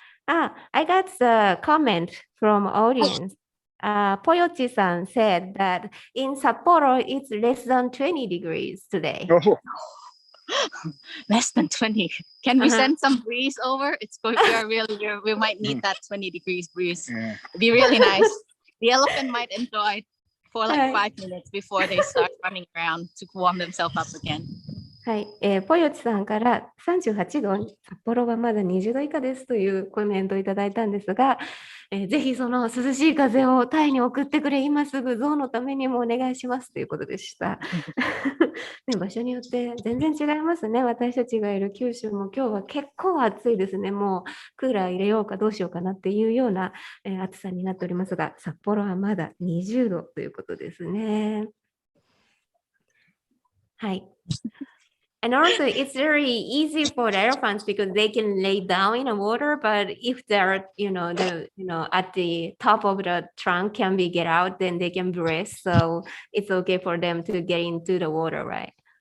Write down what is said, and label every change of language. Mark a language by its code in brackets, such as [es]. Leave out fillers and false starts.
[en] I got the comment from audience. Poyochi-san said that in Sapporo it's less than 20 degrees today. Oh. Less than 20. Can we send some breeze over? It's going to we might need that 20 degrees breeze. It'd be really nice. The elephant might enjoy for like 5 minutes before they start running around to warm themselves up again. [ja] はい、ポヨチさんから38度、札幌はまだ20度以下ですというコメントをいただいたんですが、ぜひその涼しい風をタイに送ってくれ、今すぐ象のためにもお願いしますということでした。ね、場所によって全然違いますね。私たちがいる九州も今日は結構暑いですね。もうクーラー入れようかどうしようかなっていうような、暑さになっておりますが、札幌はまだ20度ということですね。はい。 [en] And also, it's very easy for the elephants because they can lay down in the water. But if they're, at the top of the trunk, can be get out, then they can breathe. So it's okay for them to get into the water, right?